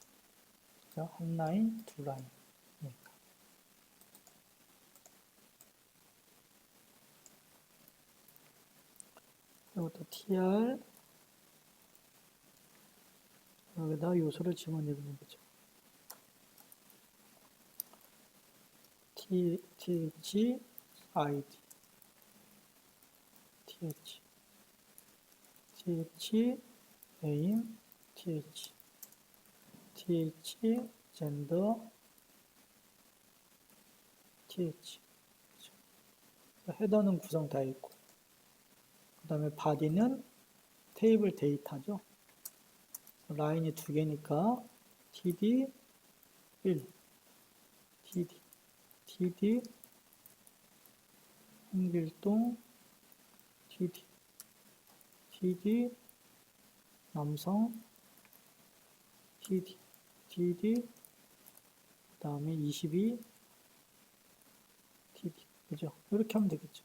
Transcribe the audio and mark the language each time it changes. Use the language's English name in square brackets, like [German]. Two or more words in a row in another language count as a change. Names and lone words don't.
[Korean] 그죠? 한 라인, 두 라인이니까. 이것도 TR, 여기다 요소를 집어넣는 거죠. TH, ID, TH, TH, name, TH, TH, gender, TH. 그렇죠? 헤더는 구성 다 있고, 그 다음에 body는 테이블 데이터죠. 라인이 두 개니까 TD 1, TD 홍길동, TD 남성, TD 그 다음에 22 TD. 그죠? 이렇게 하면 되겠죠.